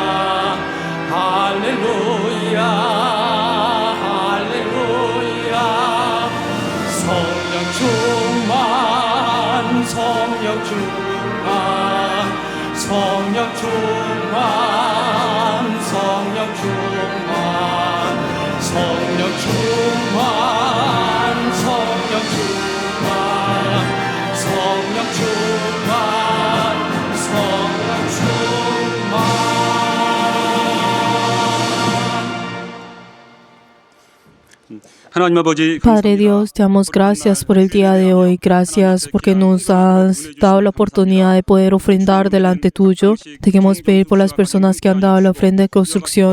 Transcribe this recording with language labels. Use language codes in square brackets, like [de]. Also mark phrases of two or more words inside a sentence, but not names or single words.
[ko] 할렐루야 할렐루야 성령 충만 성령 충만 성령 충만 성령 충만 성령 충만 성령 충만 성령 충만 성령 충만. [es] Padre Dios, te damos gracias por el día de hoy. Gracias porque nos has dado la oportunidad de poder ofrendar delante tuyo. Te queremos pedir por las personas que han dado la ofrenda de construcción.